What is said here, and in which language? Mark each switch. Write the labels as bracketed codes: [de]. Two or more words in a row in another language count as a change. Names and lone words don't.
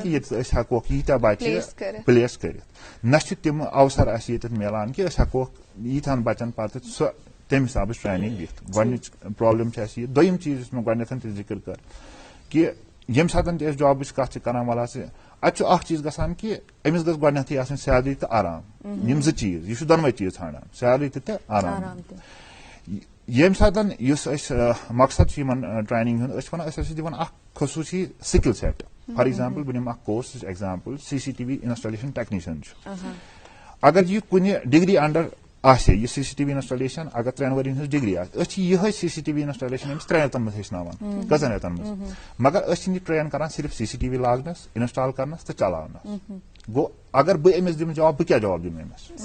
[ks] کہِ ییٚتہِ أسۍ ہٮ۪کوکھ ییٖتیاہ بچہِ پلیس کٔرِتھ نہ چھِ تِم اوسر اَسہِ ییٚتٮ۪تھ میلان کہِ أسۍ ہٮ۪کوکھ ییٖتہن بچن پتہٕ سۄ تمہِ حسابٕچ ٹریننگ دِتھ گۄڈٕنِچ پرابلم چھِ اَسہِ یہِ دوٚیِم چیٖز یُس مےٚ گۄڈٕنیتھ تہِ ذِکر کٔر کہِ ییٚمہِ ساتہٕ تہِ أسۍ جابٕچ کتھ چھِ کران وَلہٕ ہسا اَتہِ چھُ اکھ چیٖز گژھان کہِ أمِس گژھِ گۄڈٕنیتھٕے آسٕنۍ سیلری تہٕ آرام یِم زٕ چیٖز یہِ چھُ دۄنوے چیٖز ژھانڈان سیلری تہِ تہٕ آرام ییٚمہِ ساتہٕ یُس أسۍ مقصد چھُ یِمن ٹریننگ ہُنٛد أسۍ چھِ وَنان أسۍ ہسا چھِ دِوان اکھ خصوٗصی [en] skill set for example [ks] بہٕ نِمہٕ اکھ کورسٕچ ایگزامپل [en] CCTV installation technician [ks] چھُ اگر یہِ کُنہِ ڈگری انڈر آسہِ یہِ [en] CCTV installation [ks] اگر 3 ؤرین ہٕنٛز ڈگری آسہِ أسۍ چھِ یِہے [en] CCTV installation [ks] أمِس 3 رٮ۪تن منٛز ہیٚچھناوان 2 رٮ۪تن منٛز مگر أسۍ چھِنہٕ یہِ ٹرین کران صرف CCTV لاگنس انسٹال کرنس تہٕ چلاونس گوٚو اگر بہٕ أمِس دِمہٕ جاب بہٕ کیٛاہ جاب دِمہٕ أمِس